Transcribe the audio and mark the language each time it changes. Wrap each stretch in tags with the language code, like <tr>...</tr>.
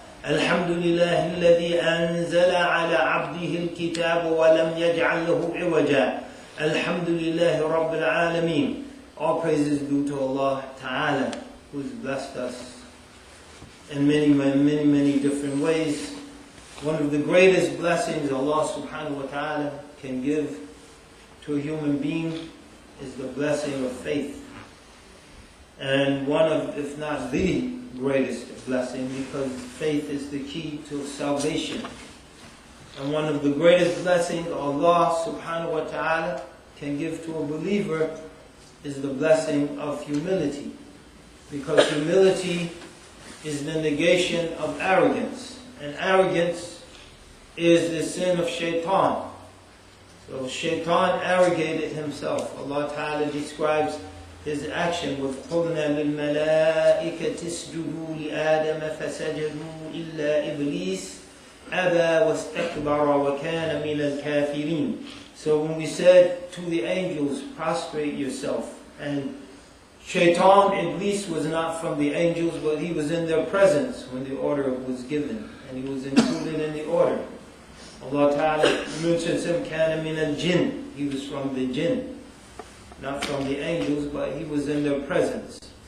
<ar>الحمد لله الذي أنزل على عبده الكتاب ولم يجعل له عوجا. الحمد لله رب العالمين.</ar> <en>All praises due to Allah Ta'ala, who has blessed us in many different ways. One of the greatest blessings Allah Subhanahu wa Ta'ala can give to a human being is the blessing of faith. And one of, if not the greatest blessing, because faith is the key to salvation. And one of the greatest blessings Allah Subhanahu wa Ta'ala can give to a believer is the blessing of humility. Because humility is the negation of arrogance. And arrogance is the sin of shaitan. So shaitan arrogated himself. Allah Ta'ala describes his action with</en> <ar>قُلْنَا لِلْمَلَائِكَةِ اسْجُدُوا لِآدَمَ فَسَجَدُوا إِلَّا إِبْلِيسَ أَبَى وَاسْتَكْبَرَ وَكَانَ مِنَ الْكَافِرِينَ.</ar> <en>So when we said to the angels, prostrate yourself, and Shaitan, Iblis, was not from the angels, but he was in their presence when the order was given, and he was included in the order. Allah Ta'ala mentions him,</en> <ar>كَانَ مِنَ الْجِنِّ.</ar> <en>He was from the jinn, not from the angels, but he was in their presence.</en>